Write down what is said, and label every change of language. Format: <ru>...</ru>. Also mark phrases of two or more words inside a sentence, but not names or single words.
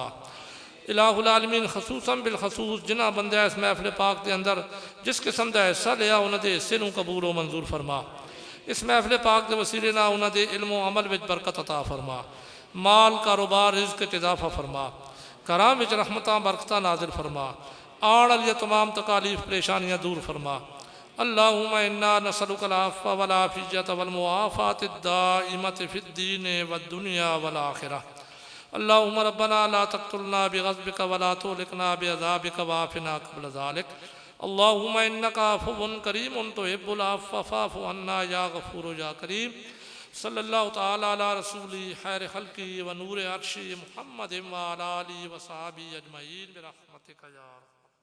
<ar>إله العالمين,</ar> <pa>خصوصاً بالخصوص جنہیں بندے اس محفل پاک کے اندر جس قسم کا حصہ لیا انہوں نے حصے نوں قبول و منظور فرما. اس محفل پاک کے وسیلے نا انہوں نے علم و عمل وچ برکت عطا فرما. مال کاروبار رزق چ اضافہ فرما۔ گھراں وچ رحمتاں برکتاں نازل فرما. آن والی تمام تکالیف پریشانیاں دور فرما.</pa> <ar>اللهم إنا نسألك العفو والعافية والمعافاة الدائمة في الدين والدنيا والآخرة. اللهم ربنا لا تقتلنا بغضبك ولا تهلكنا بعذابك وعافنا قبل ذلك. اللهم إنك عفو كريم تحب العفو فاعف عنا يا غفور يا كريم. صلى الله تعالى على رسوله خير خلقه ونور عرشه محمد وعلى آله وصحبه أجمعين برحمتك يا</ar>